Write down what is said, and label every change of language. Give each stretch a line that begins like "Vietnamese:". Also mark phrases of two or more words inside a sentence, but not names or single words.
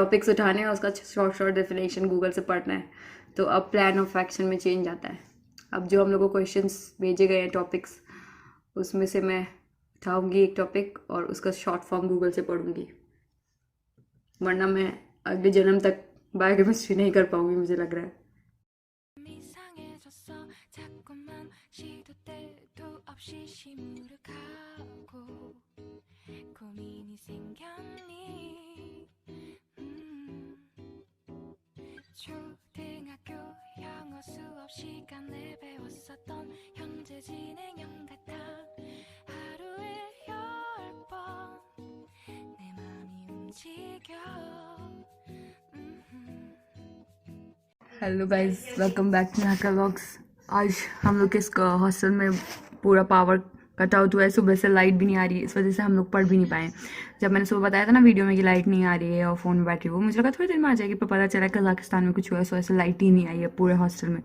Hindi: टॉपिक्स उठाने हैं, उसका
English: short definition
Hindi: गूगल से पढ़ना है। तो अब
English: plan of action
Hindi: में चेंज आता है। अब जो हम लोग को क्वेश्चंस भेजे गए हैं टॉपिक्स, उसमें से मैं उठाऊंगी एक टॉपिक और उसका
English: short form
Hindi: गूगल से पढ़ूंगी, वरना मैं अगले जन्म तक बायोकेमिस्ट्री नहीं कर पाऊंगी मुझे लग रहा है।
Korean: 초등학교 영어 수업 시간에 배웠었던 현재 진행형 같아 하루에 10번 내 맘이 움직여
English: Hello guys, welcome back to Naka vlogs.
Hindi: आज हम लोग के हॉस्टल में पूरा
English: power cut out
Hindi: हुआ है, सुबह से लाइट भी नहीं आ रही है, इस वजह से हम लोग पढ़ भी नहीं पाए। जब मैंने सुबह बताया था ना वीडियो में कि लाइट नहीं आ रही है और फ़ोन में बैटरी, वो मुझे लगा थोड़ी देर में आ जाएगी, पर पता चला कजाकिस्तान में कुछ हुआ है, इस वजह से लाइट ही नहीं आई है पूरे हॉस्टल में।